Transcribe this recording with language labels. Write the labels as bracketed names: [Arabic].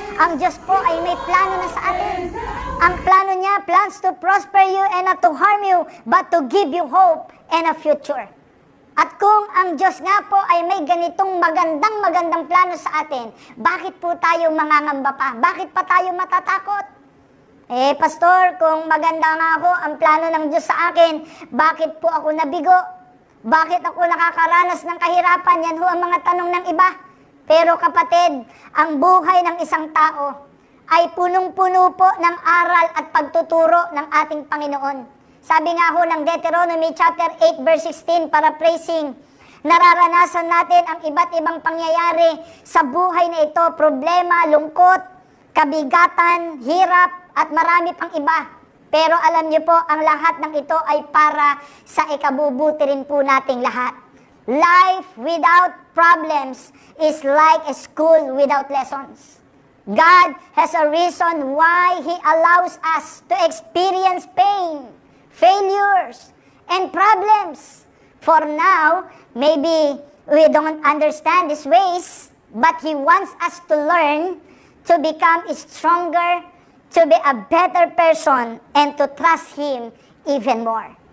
[Filipino] Ang Diyos po ay may plano na sa atin. Ang plano niya, [English] plans to prosper you and not to harm you, but to give you hope and a future. [Filipino] At kung ang Diyos nga po ay may ganitong magandang plano sa atin, bakit po tayo mangangamba pa? Bakit pa tayo matatakot? Pastor, kung maganda nga ako ang plano ng Diyos sa akin, bakit po ako nabigo? Bakit ako nakakaranas ng kahirapan? Yan ho ang mga tanong ng iba. Pero kapatid, ang buhay ng isang tao ay punong-puno po ng aral at pagtuturo ng ating Panginoon. Sabi nga ho ng Deuteronomy chapter 8 verse 16, paraphrasing, nararanasan natin ang iba't ibang pangyayari sa buhay na ito, problema, lungkot, kabigatan, hirap, at marami pang iba. Pero alam niyo po, ang lahat ng ito ay para sa ikabubuti rin po nating lahat. [English] Life without problems is like a school without lessons. God has a reason why He allows us to experience pain, failures, and problems. For now, maybe we don't understand these ways, but He wants us to learn to become stronger, to be a better person, and to trust Him even more.